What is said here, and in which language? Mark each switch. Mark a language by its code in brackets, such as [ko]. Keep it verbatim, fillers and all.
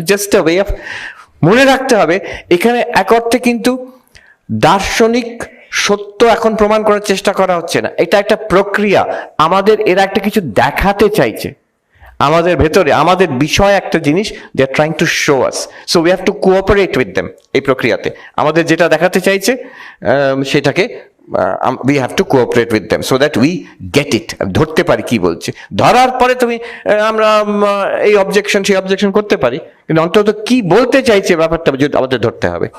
[en] just a way of, [bn] মনে রাখতে হবে এখানে এক অর্থে কিন্তু দার্শনিক সত্য এখন প্রমাণ করার চেষ্টা করা হচ্ছে না, এটা একটা প্রক্রিয়া। আমাদের এরা একটা কিছু দেখাতে চাইছে, আমাদের ভেতরে আমাদের বিষয় একটা জিনিস, [en] They are trying to show us, so we have to cooperate with them. [bn] এই প্রক্রিয়াতে আমাদের যেটা দেখাতে চাইছে সেটাকে [en] Uh, um, we have to cooperate with them so that we get it. [bn] ধরতে পারি কি বলছে, ধরার পরে তুমি আমরা এই অবজেকশন সেই অবজেকশন করতে পারি, কিন্তু অন্তত কি বলতে চাইছে ব্যাপারটা আমাদের ধরতে হবে।